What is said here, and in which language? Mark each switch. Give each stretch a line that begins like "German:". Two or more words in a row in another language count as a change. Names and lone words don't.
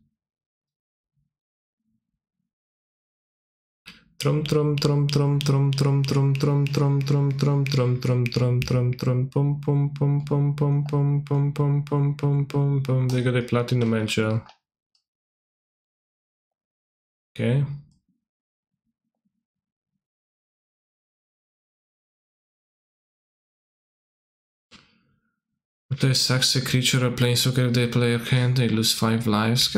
English: Trum trum trum trum trum trum trum trum trum trum trum trum trum trum trum trum pum pum pum pum pum pum pum pum pum pum pum pum. They got a platinum angel. Okay. If they sax a creature or planeswalker if they play a hand, they lose 5 lives.